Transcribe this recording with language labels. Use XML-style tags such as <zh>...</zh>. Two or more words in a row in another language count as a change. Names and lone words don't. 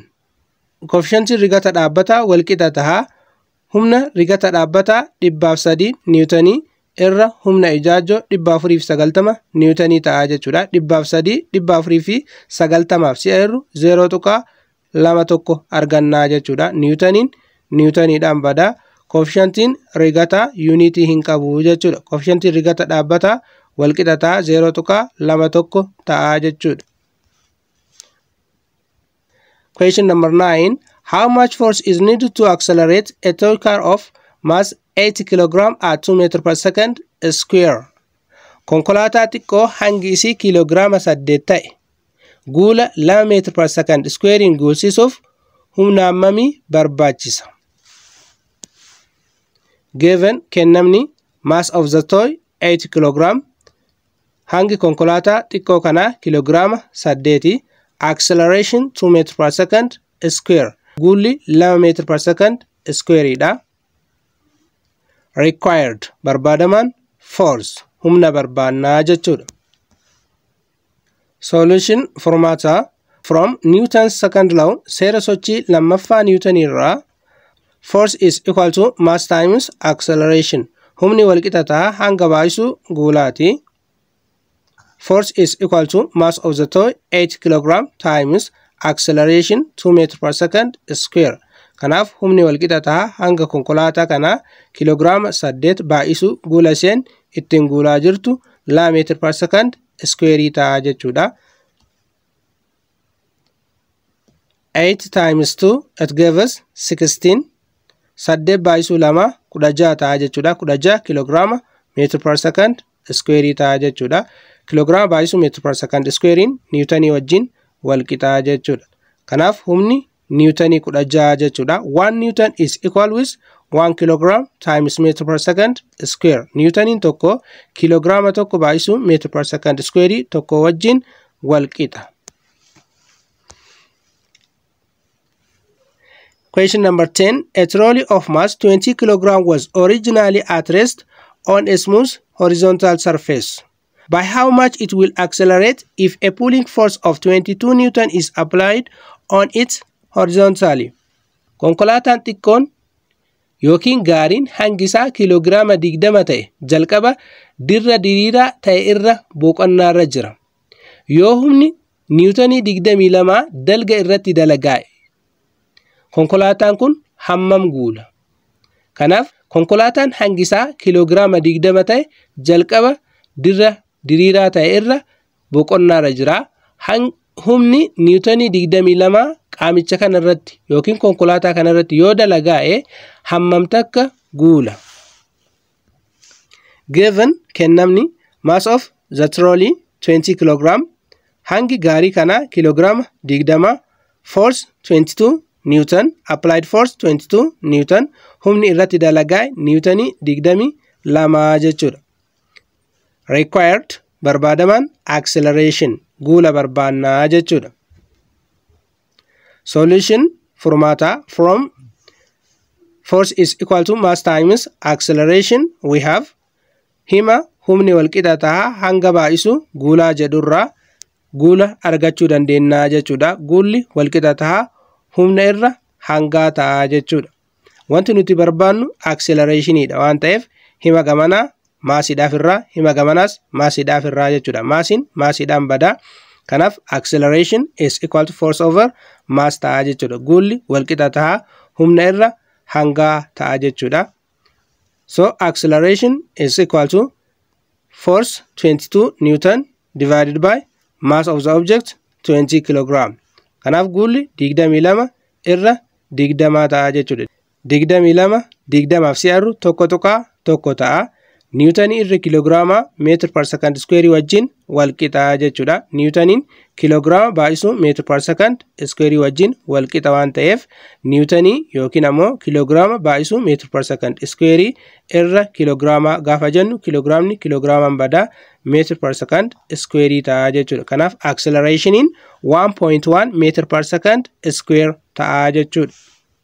<om>Coefficient rigata dhaabbata walqixa taha humna rigata dhaabbata 300 Newtoni irra humna ijaajjoo 490 Newtoni ta'a jechuudha. 300 490 si'a irru 0.21 argannaa jechuudha. Newtoniidhaan bada. Coefficientiin rigata unity hin qabu jechuudha. Coefficientiin rigata dhaabbata walqixa ta'a 0.21 ta'a jechuudha.</om> <en>Question number 9. How much force is needed to accelerate a toy car of mass 80 kg at 2 meters per second square?</en> <om>Konkolaataa xiqqoo hangi isii kiiloogiraama 8 ta'e guula 2 meetira</om> <en>per second squarein</en> <om>guulsisuuf humna hammamii barbaachisa?</om> <en>Given kennamni mass of the toy 80 kg,</en> <om>hangi konkolaataa xiqqoo kana kiiloogiraama 8, acceleration 2</om> <en>meters per second square,</en> <om>guulli 2</om> <en>meters per second square</en> <om>dha. Required barbaadaman force humna barbaannaa jechuudha.</om> <en>Solution formata from Newton's second law,</en> <om>seera sochii lammaffaa Newton irraa</om> <en>force is equal to mass times acceleration.</en> <om>Humni walqixa ta'a hanga baay'isuu guulaati.</om> <en>Force is equal to mass of the toy 8 kg times acceleration 2 meters per second square.</en> <om>Kanaaf humni walqixa ta'a hanga konkolaataa kana kiloogiraama 8 baay'isuu guula isheen ittiin guulaa jirtu 2</om> <en>meters per second square</en> <om>ta'a jechuudha.</om> <en>8 times 2 it gives us 16.</en> <om>8 baay'isuu 2 16 ta'a jechuudha. 16 kiloogiraama</om> <en>meter per second square</en> <om>ta'a jechuudha. Kiloogiraama baay'isuu</om> <en>meter per second squarein</en> <om>Newtonii wajjin walqixa jechuudha. Kanaaf humni Newtonii 16 jechuudha.</om> <en>1 Newton is equal with 1 kilogram times meter per second square.</en> <om>Newtoniin tokko kiloogiraama tokko baay'isuu</om> <en>meter per second square</en> <om>tokko wajjin walqixa.</om> <en>Question number 10. A trolley of mass 20 kg was originally at rest on a smooth horizontal surface. By how much it will accelerate if a pulling force of 22 Newton is applied on it horizontally?</en> <om>Konkolaataan xiqqoon yookiin gaariin hangisaa kiloogiraama 20 ta'e jalqaba dirra diriiraa ta'e irra boqonnaarra jira. Yoo humni Newtonii 22 dalga irratti dalagaa'e, konkolaataan kun hammam guula? Kanaaf konkolaataan hangisaa kiloogiraama 20 ta'e jalqaba dirra diriiraa ta'e irra boqonnaarra jira. Humni Newtonii 22 qaamicha kana irratti yookiin konkolaataa kana irratti yoo dalagaa'e hammam takka guula?</om> <en>Given kennamni mass of the trolley 20 kg,</en> <om>hangi gaarii kana kiloogiraama 20,</om> <en>force 22 Newton, applied force 22 Newton,</en> <om>humni irratti dalagaa'e Newtonii 22 jechuudha. Required barbaadaman acceleration guula barbaannaa jechuudha.</om> <en>Solution formata from force is equal to mass times acceleration. We have</en> <om>hima humni walqixa ta'a hanga baay'isu guulaa jedhurraa guula argachuu dandeenya jechuudha. Guulli walqixa ta'a humna irra hangaa ta'a jechuudha. Wanti nuti barbaannu accelerationidha waan ta'eef hima gamanaa maasiidhaaf irraa hima gamanaas maasiidhaaf irraa jechuudha. Maasiin maasiidhaan badaa.</om> <en>Kanaaf acceleration is equal to force over mass</en> <om>ta'a jechuudha. Guulli walqixa ta'a humna irra hangaa ta'a jechuudha.</om> <en>So acceleration is equal to force 22 Newton divided by mass of the object 20 kilogram.</en> <om>Kanaaf guulli 22 irra 20 ta'a jechuudha. 22 20 fi si'arru tokko ta'a. Newton irra kilograama</om> <en>meter per second square</en> <om>wajjin wal qixa jechuudha. Newtonin kilograama baay'isu</om> <en>meter per second square</en> <om>wajjin wal qixa waan ta'eef Newtoni yookiin ammoo kilograama baay'isu</om> <en>meter per second square</en> <om>irra kilograama gaafa jennu kilograamni kilograamaan bada</om> <en>meter per second square</en> <om>ta'a jechuudha. Kanaaf accelerationin 1.1</om> <en>meter per second square</en> <om>ta'a jechuudha.</om>